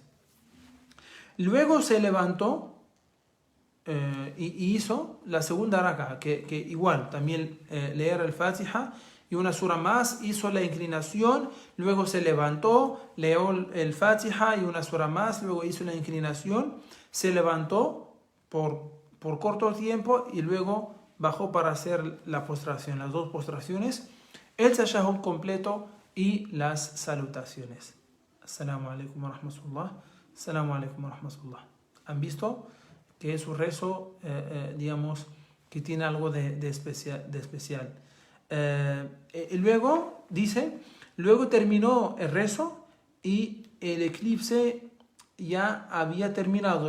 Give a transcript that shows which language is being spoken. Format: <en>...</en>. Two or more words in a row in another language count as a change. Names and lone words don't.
<es>Luego se levantó y hizo la segunda raka, que igual, también leer el Fatiha y una sura más, hizo la inclinación, luego se levantó, leyó el Fatiha y una sura más, luego hizo la inclinación, se levantó por corto tiempo y luego bajó para hacer la postración, las 2 postraciones, el tashahhud completo y las salutaciones.</es> <ar>السلام عليكم ورحمة الله. السلام عليكم ورحمة الله.</ar> <es>¿Han visto? Que es un rezo, digamos, que tiene algo de especial. Y luego, dice, luego terminó el rezo y el eclipse ya había terminado.</es>